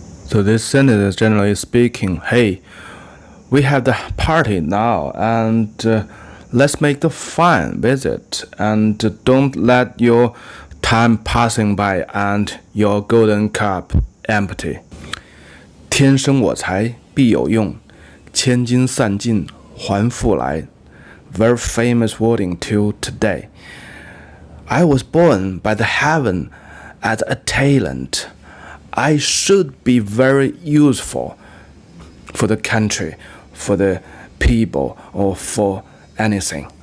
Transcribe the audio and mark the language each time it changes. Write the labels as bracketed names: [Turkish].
[English] So this sentence is generally speaking, hey, we have the party now, and let's make the fun with it, and don't let your time passing by and your golden cup empty. [Chinese] 天生我材必有用，千金散尽还复来. [English] Very famous wording till today. I was born by the heaven as a talent. I should be very useful for the country, for the people, or for anything.